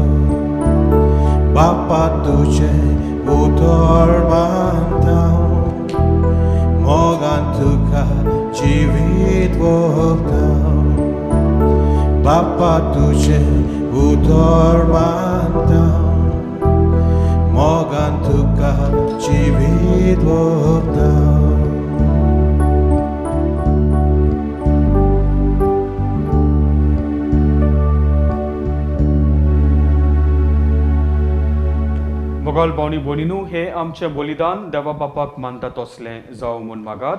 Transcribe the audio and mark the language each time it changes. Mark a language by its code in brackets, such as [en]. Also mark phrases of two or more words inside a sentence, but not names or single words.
[kok] bapa tuche utor mantau mogan tuka jivit votau Bapa tuce utor mantau mogan tuka jivit votau मोगाल भावनी भयणीनो, हे आमचे बलिदान देवा बापाक मानतात असले जावं म्हूण मागात.